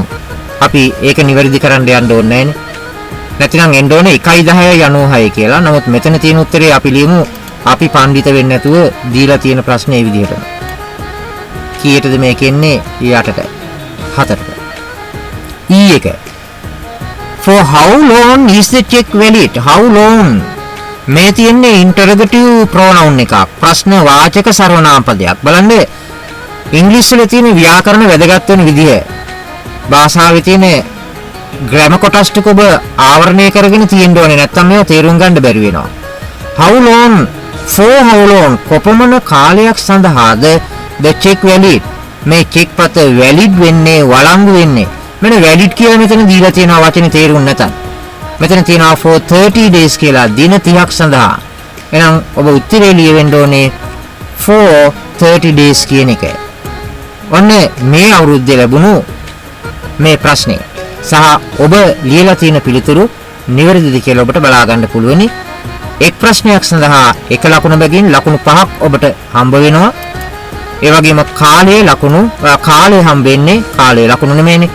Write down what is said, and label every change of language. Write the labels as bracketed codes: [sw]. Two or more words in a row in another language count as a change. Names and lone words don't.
[si] අපි ඒක නිවැරදි කරන්න යන්න ඕනේ නැහැනේ. නැතිනම් එන්න ඕනේ 1/10/96 කියලා. නමුත් මෙතන තියෙන උත්තරේ අපි ලියමු අපි පඬිත වෙන්නේ නැතුව දීලා තියෙන ප්‍රශ්නේ විදිහට. කීයටද මේක එන්නේ? 8ට 4ට. E එක. [en] For how long is the check valid? How long? [si] මේ තියෙන්නේ [en] interrogative pronoun [si] එකක්. ප්‍රශ්න වාචක සර්වනාම පදයක්. බලන්න ඉංග්‍රීසි වල තියෙන ව්‍යාකරණ වැදගත් වෙන විදිහ. භාෂාවේ තියෙන ග්‍රැමර් කොටස් ටික ඔබ ආවරණය කරගෙන තියෙන්න ඕනේ. නැත්නම් මේවා තේරුම් ගන්න බැරි වෙනවා. [en] How long? For how long? [si] කොපමණ කාලයක් සඳහාද [en] the check valid? [si] මේ චෙක් පත valid වෙන්නේ, වළංගු වෙන්නේ. මෙන්න valid කියලා මෙතන දීලා තියෙනවා වචනේ තේරුම් නැතත්. මෙතන තියෙනවා [en] for 30 days [si] කියලා දින 30ක් සඳහා. එහෙනම් ඔබ උත්තරේ ලියවෙන්න ඕනේ [en] for 30 days [si] කියන එක. ඔන්න මේ අවුරුද්දේ ලැබුණු මේ ප්‍රශ්නේ සහ ඔබ ලියලා තියෙන පිළිතුරු නිවැරදිද කියලා ඔබට බලා ගන්න පුළුවනි. එක් ප්‍රශ්නයක් සඳහා එක ලකුණ බැගින් ලකුණු 5ක් ඔබට හම්බ වෙනවා. ඒ වගේම කාලයේ හම්බ වෙන්නේ කාලයේ ලකුණු නෙමෙයිනේ.